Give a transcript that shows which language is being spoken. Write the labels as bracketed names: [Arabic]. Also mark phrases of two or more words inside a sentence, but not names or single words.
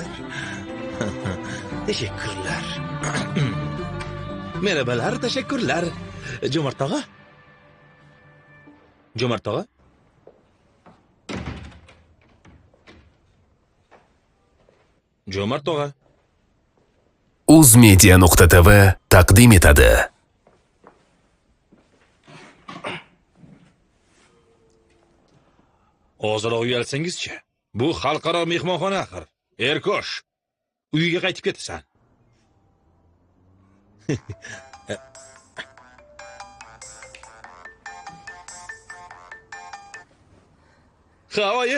[Turkish] Teşekkürler. Merhabalar. Teşekkürler. Cömert ağa. Cömert ağa. Cömert ağa. [Uzbek] Uzmedia.tv taqdim etadi. Ozroq uyalsangizchi. Bu xalqaro mehmonxona axir. Erkosh. Uyiga qaytib ketasan. Havoyi?